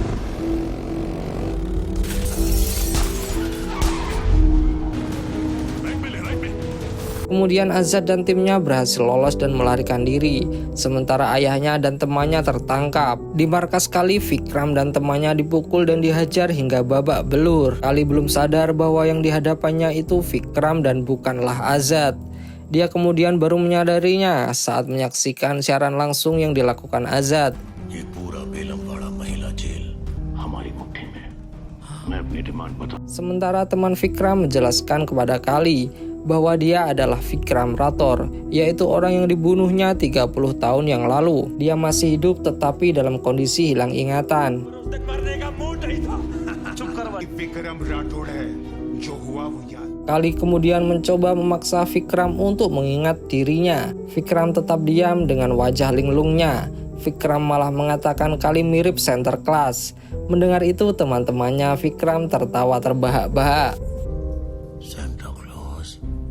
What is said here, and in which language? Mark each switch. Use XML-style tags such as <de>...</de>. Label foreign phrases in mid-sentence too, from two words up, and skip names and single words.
<id>Kemudian Azad dan timnya berhasil lolos dan melarikan diri, sementara ayahnya dan temannya tertangkap. Di markas Kali, Vikram dan temannya dipukul dan dihajar hingga babak belur. Kali belum sadar bahwa yang dihadapannya itu Vikram dan bukanlah Azad. Dia kemudian baru menyadarinya saat menyaksikan siaran langsung yang dilakukan Azad.</id> <hi>ये पूरा बेलमवाड़ा महिला जेल हमारी मुट्ठी में मैं अपनी डिमांड बता</hi> <id>Sementara teman Vikram menjelaskan kepada Kali bahwa dia adalah Vikram Rathor, yaitu orang yang dibunuhnya 30 tahun yang lalu. Dia masih hidup tetapi dalam kondisi hilang ingatan.</id> <hi>विक्रम राठौड़ है जो हुआ वो याद</hi> <id>Kali kemudian mencoba memaksa Vikram untuk mengingat dirinya. Vikram tetap diam dengan wajah linglungnya. Vikram malah mengatakan Kali mirip Center Class. Mendengar itu teman-temannya Vikram tertawa terbahak-bahak. Santa Claus.</id>